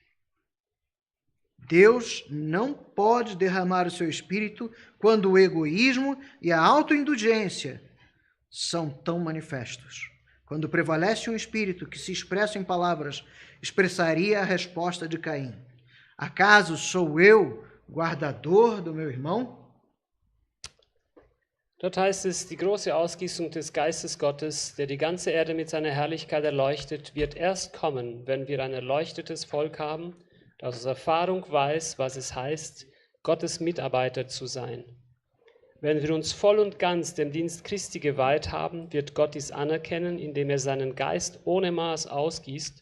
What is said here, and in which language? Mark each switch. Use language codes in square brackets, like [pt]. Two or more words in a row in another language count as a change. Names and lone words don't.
[pt] Deus não pode derramar o seu Espírito quando o egoísmo e a autoindulgência são tão manifestos. Quando prevalece um espírito que se expressa em palavras, expressaria a resposta de Caim: acaso sou eu guardador do meu irmão? [de] Dort heißt es, die große Ausgießung des Geistes Gottes, der die ganze Erde mit seiner Herrlichkeit erleuchtet, wird erst kommen, wenn wir ein erleuchtetes Volk haben, das aus Erfahrung weiß, was es heißt, Gottes Mitarbeiter zu sein. Wenn wir uns voll und ganz dem Dienst Christi geweiht haben, wird Gott dies anerkennen, indem er seinen Geist ohne Maß ausgießt.